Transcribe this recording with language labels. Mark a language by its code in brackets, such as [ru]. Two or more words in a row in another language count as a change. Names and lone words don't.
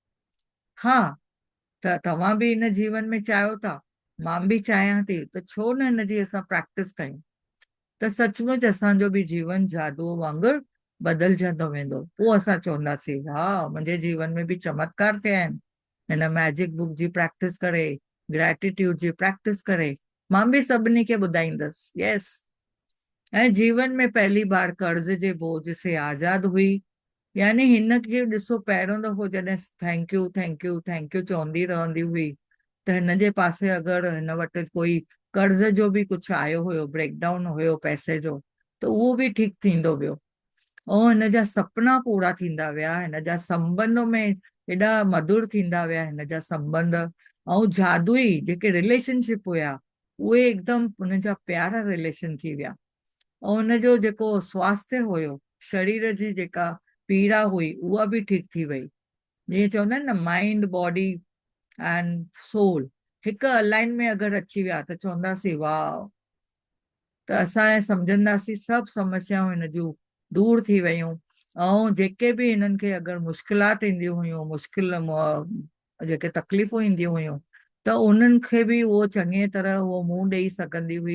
[sd] हा, त तव्हां बि हिन जीवन में चाहियो था, मां बि चाहियां थी, त छो न हिनजी असां प्रैक्टिस कयूं। त सचमुच असांजो बि जीवन जादू वांगुरु बदिलजंदो वेंदो। पोइ असां चवंदासीं हा मुंहिंजे जीवन में बि चमत्कार थिया आहिनि हिन [en] magic book [sd] जी प्रैक्टिस करे, ग्रेटिट्यूड जी प्रैक्टिस करे। मां बि सभिनी खे ॿुधाईंदसि यस। ऐं जीवन में पहली बार कर्ज जे बोझ से आज़ाद हुई यानी हिन खे ॾिसो, पहिरियों दफ़ो जॾहिं [en] thank you thank you thank you [sd] चवंदी रहंदी हुई, त हिन जे पासे अगरि हिन वटि कोई कर्ज़ जो बि कुझु आयो हुयो, ब्रेकडाउन हुयो पैसे जो, त उहो बि ठीकु थींदो वियो। ऐं हिन जा सपना पूरा थींदा विया, हिन जा संबंध में एॾा मधुर थींदा विया हिन जा संबंध। ऐं जादुई जेके रिलेशनशिप हुया, उहे एकदम हुन जा प्यारा रिलेशन थी विया। ऐं हुनजो जेको स्वास्थ्य हुयो, शरीर जी जेका पीड़ा हुई, उहा बि ठीकु थी वई। जीअं चवंदा आहिनि न, [en] mind body and soul [sd] हिकु अलाइन में अगरि अची विया त चवंदासीं वाह, त असां सम्झंदासीं सभु समस्याऊं हिन जूं दूर थी वयूं। ऐं जेके बि हिननि खे अगरि मुश्किलात ईंदियूं हुयूं, जेके तकलीफ़ूं ईंदियूं हुयूं, त उन्हनि खे बि उहो चङी तरह उहो मुंहुं ॾेई सघंदी हुई।